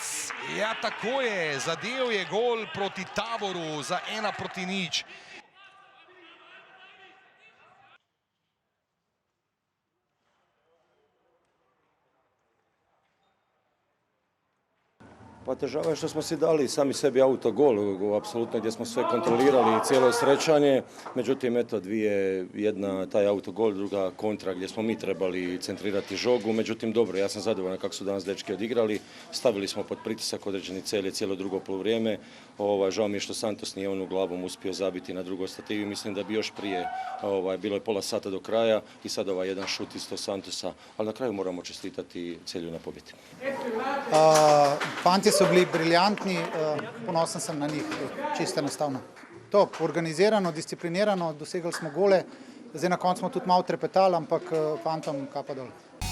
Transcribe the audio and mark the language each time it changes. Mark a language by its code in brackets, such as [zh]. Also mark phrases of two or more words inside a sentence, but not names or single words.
[sl] Ja, tako je, zadel je gol proti Taboru za 1-0. Pa težava je [hr] što smo si dali sami sebi autogol, apsolutno gdje smo sve kontrolirali i cijelo srećanje. Međutim, eto, jedna taj autogol, druga kontra gdje smo mi trebali centrirati žogu. Međutim, dobro, ja sam zadovoljan kako su danas dečki odigrali. Stavili smo pod pritisak određeni Celje cijelo drugo poluvrijeme. Žao mi je što Santos nije onu glavom uspio zabiti na drugoj stativi. Mislim da bi još prije, bilo je pola sata do kraja i sad jedan šut isto Santosa. Ali na kraju moramo čestitati Celju na pobjedi. [sl] Fanti so bili briljantni, ponosen sem na njih, čisto enostavno. To, organizirano, disciplinirano, dosegali smo gole, zdaj na koncu smo tudi malo trepetali, ampak fantom kapa dol.